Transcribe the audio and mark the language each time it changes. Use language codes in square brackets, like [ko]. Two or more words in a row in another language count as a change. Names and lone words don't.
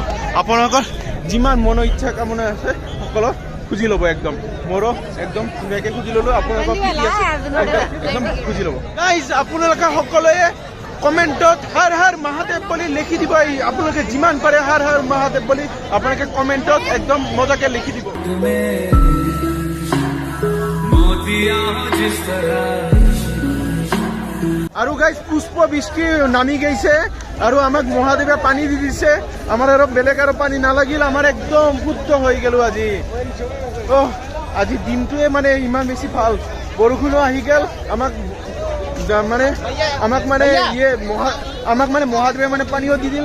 [as] আপোনালোকৰ যিমান মনৰ ইচ্ছা কামনা আছে সকলো খুজি ল'ব। একদম মোৰো একদম ধুনীয়াকৈ খুজি ল'লোঁ। আপোনালোকক কি কি আছে একদম খুজি ল'ব। গাইজ আপোনালোকে সকলোৱে কমেণ্টত হৰ হৰ মহাদেৱ বুলি লিখি দিব। আপোনালোকে যিমান পাৰে হৰ হৰ মহাদেৱ বুলি আপোনালোকে কমেণ্টত একদম মজাকৈ লিখি দিব। [hi] मोतिया जिस तरह [as] আৰু গাইজ পুষ্প বৃষ্টি নামি গৈছে। আৰু আমাক মহাদেৱে পানী দি দিছে। আমাৰ আৰু বেলেগ আৰু পানী নালাগিল, আমাৰ একদম শুদ্ধ হৈ গ'লো আজি। আজি দিনটোৱে মানে ইমান বেছি ভাল। বৰষুণো আহি গ'ল। আমাক মানে মহাদেৱে মানে পানীও দি দিল।